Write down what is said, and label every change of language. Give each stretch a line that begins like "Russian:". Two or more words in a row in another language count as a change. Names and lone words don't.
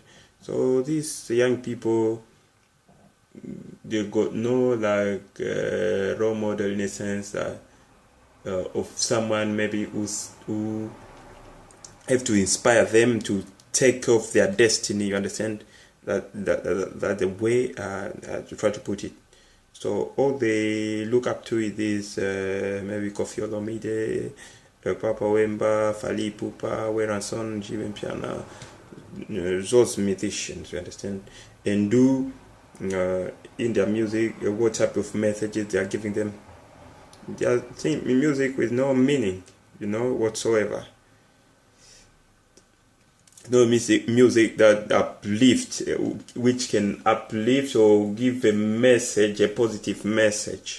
English: So these young people, they got no role model in a sense that of someone maybe who have to inspire them to take off their destiny, you understand? That the way to try to put it. So all they look up to is this maybe Koffi Olomide, Papa Wemba, Fally Ipupa, Weranson, Jim Piana, those musicians, you understand, and do in their music what type of messages they are giving them. Their music with no meaning, whatsoever. No music that uplifts, which can uplift or give a message, a positive message.